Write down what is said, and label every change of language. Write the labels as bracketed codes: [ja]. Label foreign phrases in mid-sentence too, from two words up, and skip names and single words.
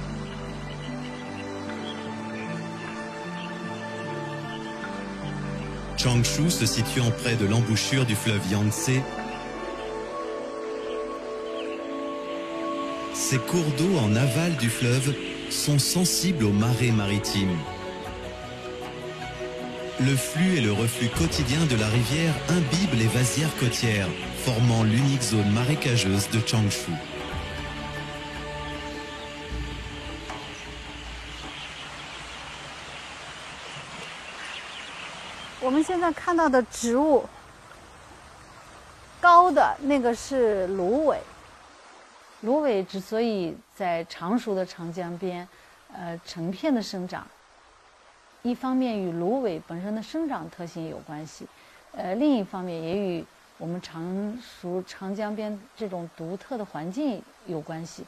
[fr] Changshu se situant près de l'embouchure du fleuve Yangtze, ces cours d'eau en aval du fleuve sont sensibles aux marées maritimes. Le flux et le reflux quotidien de la rivière imbibent les vasières côtières, formant l'unique zone marécageuse de Changshu. [zh] 我们现在看到的植物，高的那个是芦苇。芦苇之所以在常熟的长江边，成片的生长，一方面与芦苇本身的生长特性有关系，另一方面也与我们常熟长江边这种独特的环境有关系。